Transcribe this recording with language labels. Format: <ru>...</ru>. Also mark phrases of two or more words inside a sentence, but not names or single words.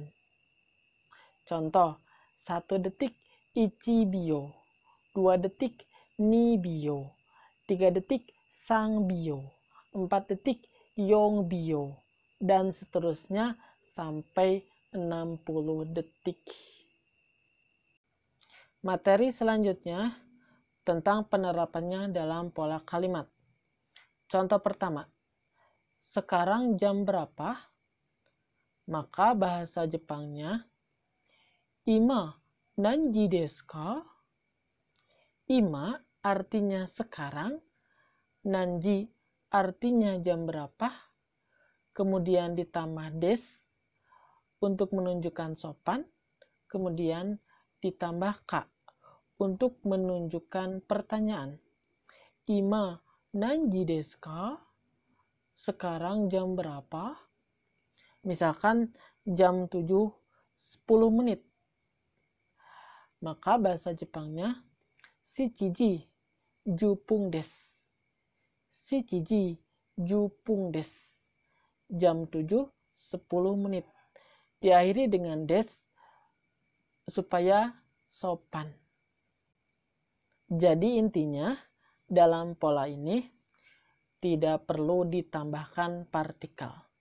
<id>Contoh, 1 detik</id> <ja>一秒,</ja> <id>2 detik</id> <ja>二秒,</ja> <id>3 detik</id> <ja>三秒,</ja> <id>4 detik</id> <ja>四秒,</ja> <id>dan seterusnya sampai 60 detik. Materi selanjutnya tentang penerapannya dalam pola kalimat. Contoh pertama, sekarang jam berapa? Maka bahasa Jepangnya,</id> <ja>今何時ですか?</ja> <id>Ima artinya sekarang, nanji artinya jam berapa, kemudian ditambah des untuk menunjukkan sopan, kemudian ditambah ka untuk menunjukkan pertanyaan.</id> <ja>今何時ですか?</ja> <id>Sekarang jam berapa? Misalkan jam 7.10 menit. Maka bahasa Jepangnya</id> <ja>七時十分です. 七時十分です.</ja> <id>Jam 7.10 menit. Diakhiri dengan des supaya sopan. Jadi intinya dalam pola ini tidak perlu ditambahkan partikel.</id>